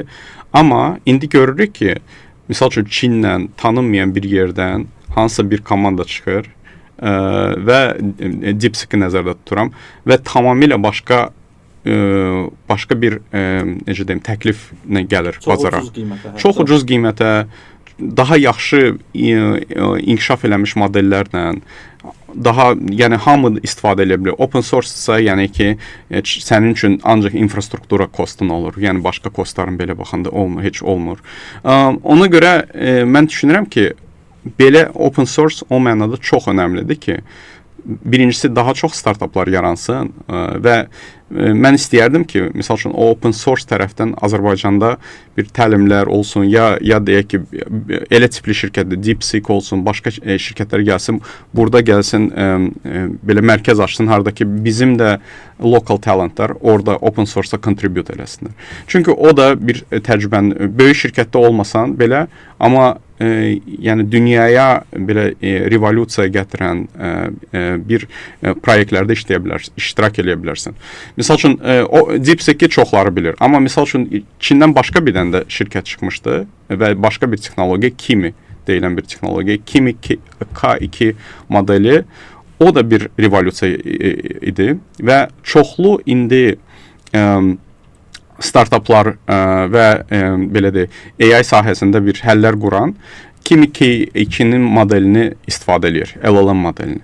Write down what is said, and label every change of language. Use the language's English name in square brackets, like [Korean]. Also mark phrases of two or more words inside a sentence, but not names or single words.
[Azerbaijani] Amma indi görürük ki, misal üçün Çinlə tanınmayan bir yerdən hansısa bir komanda çıxır və DeepSeek-i nəzərdə tuturam və tamamilə başqa bir necə deyim, təkliflə gəlir bazara. Çox ucuz qiymətə, daha yaxşı inkişaf eləmiş modellərlə, daha, yəni hamı istifadə edə bilər. [English] Open source-sa, [Azerbaijani] yəni ki, sənin üçün ancaq infrastruktura kostun olur. Yəni başqa kostların belə baxanda olmur, heç olmur. Ona görə mən düşünürəm ki, belə [English] open source [Azerbaijani] o mənada çox önəmlidir ki, birincisi daha çox startaplar yaransın və mən istəyərdim ki, misal üçün [English] open source [Azerbaijani] tərəfdən Azərbaycanda bir təlimlər olsun, ya deyək ki, elə tipli şirkətdir, DeepSeek olsun, başqa şirkətlər gəlsin, burada gəlsin, belə mərkəz açsın, harada ki, bizim də [English] local talentlar [Azerbaijani] orada [English] open source-a contribute [Azerbaijani] eləsinlər. Çünki o da bir təcrübənin, böyük şirkətdə olmasan belə, amma yəni dünyaya belə revolyusiya gətirən bir proyektlərdə işləyə bilərsən, iştirak edə bilərsən. Misal üçün o DeepSeek-i çoxları bilir. Amma misal üçün Çindən başqa bir dənə də şirkət çıxmışdı və başqa bir texnologiya Kimi deyilən bir texnologiya, Kimi K2 modeli, o da bir revolyusiya idi və çoxlu indi startaplar və belə deyək, AI sahəsində bir həllər quran Kimi K2-nin modelini istifadə edir, LLM modelini.